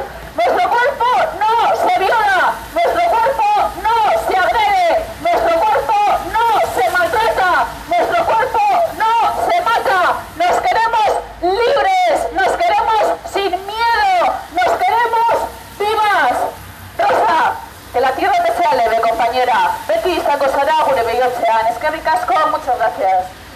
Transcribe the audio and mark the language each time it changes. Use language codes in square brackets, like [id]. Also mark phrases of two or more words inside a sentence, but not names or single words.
[es] Nuestro cuerpo no se viola, nuestro cuerpo no se agrede, nuestro cuerpo no se maltrata, nuestro cuerpo no se mata. Nos queremos libres, nos queremos sin miedo, nos queremos vivas. Rosa, que la tierra te sea leve, compañera. [eu] Beti izango zara gure behotzean. Eskerrik asko, [es] muchas gracias.